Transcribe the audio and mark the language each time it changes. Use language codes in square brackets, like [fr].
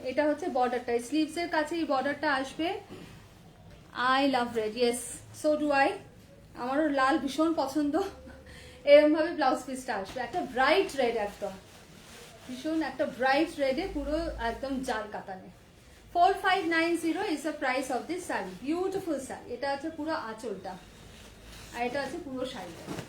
[bn] এটা হচ্ছে বর্ডারটা, স্লিভস এর কাছে এই বর্ডারটা আসবে। [en] I love red, yes, so do I. [bn] আমারও লাল ভীষণ পছন্দ। এরকম ভাবে ব্লাউজ পিসটা আসবে, একটা ব্রাইট রেড, একদম ভীষণ একটা ব্রাইট রেডে, পুরো একদম জাল কাতানে। [en] 4590 is the price of this saree. Beautiful saree. [bn] এটা আছে পুরো আঁচলটা, আর এটা আছে পুরো শাড়িটা।